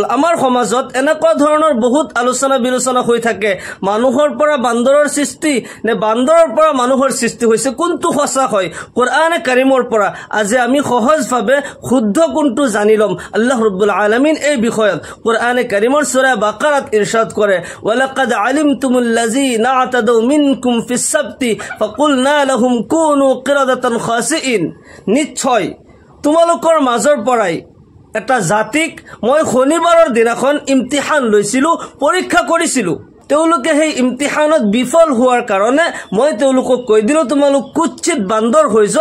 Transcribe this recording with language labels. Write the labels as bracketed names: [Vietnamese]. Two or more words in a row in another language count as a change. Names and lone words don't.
[Assamese] আমাৰ সমাজত এনেকুৱা ধৰণৰ বহুত আলোচনা বিলোচনা হৈ থাকে, মানুহৰ পৰা বান্দৰৰ সৃষ্টি নে বান্দৰৰ পৰা মানুহৰ সৃষ্টি হৈছে, কোনটো সঁচা হয় কোৰআনে কাৰিমৰ পৰা। আজি আমি সহজভাৱে শুদ্ধ কোনটো জানি ল'ম। [Arabic] الله رب العالمين [Assamese] এই বিষয়ত কোৰআনে কাৰিমৰ সূৰা বাকাৰাত ইৰশাদ কৰে, [Arabic] ولقد علمتم الذين اعتدوا منكم في السبت فقلنا لهم كونوا قردة خاسئين. [Assamese] নিশ্চয় তোমালোকৰ মাজৰ পৰাই এটা জাতিক মই শনিবাৰৰ দিনাখন ইমতিহান লৈছিলোঁ, পৰীক্ষা কৰিছিলোঁ। তেওঁলোকে সেই ইমতিহানত বিফল হোৱাৰ কাৰণে মই তেওঁলোকক কৈ দিলোঁ তোমালোক কুৎচিত বান্দৰ হৈ যোৱা।